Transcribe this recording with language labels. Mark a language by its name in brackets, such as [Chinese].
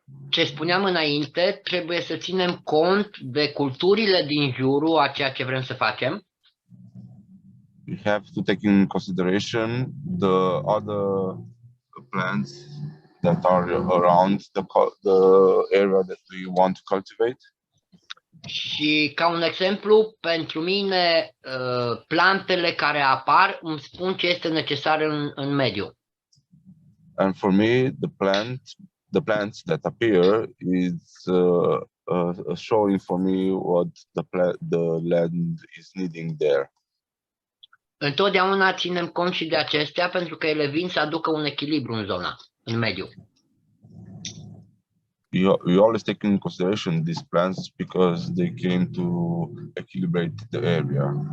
[Romanian] Ce spuneam înainte, trebuie să ținem cont de culturile din jurul a ceea ce vrem să facem. [English] We have to take in consideration the other plants that are around the area that we want to cultivate. [Romanian] Și ca un exemplu, pentru mine, plantele care apar îmi spun ce este necesar în mediu. [English] And for me, the plants that appear is showing for me what the land is needing there. [Romanian] Întotdeauna ținem cont și de acestea pentru că ele vin să aducă un echilibru în zona, în mediu. [English] We always take in consideration these plants because they came to equilibrate the area.